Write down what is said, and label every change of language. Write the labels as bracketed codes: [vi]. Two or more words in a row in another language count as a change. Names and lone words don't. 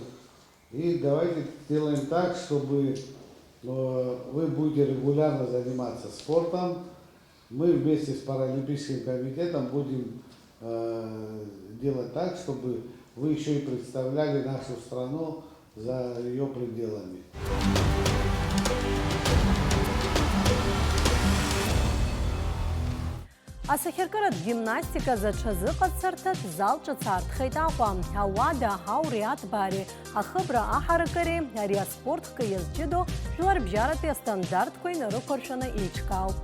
[ru] И давайте сделаем так, чтобы вы будете регулярно заниматься спортом. Мы вместе с Паралимпийским комитетом будем делать так, чтобы вы еще и представляли нашу страну за ее пределами. [ab] Асахьаркыратә гимнастиказ аҽазыҟаҵарҭатә зал ҿыц аартхеит Аҟәа. Ауада, аҳауреи, аҭбаареи, ахыбра, аҳаракыреи ари аспортхкы иазҷыдоу жәларбжьаратәи астандартқәа инарықәыршәаны еиҿкаауп.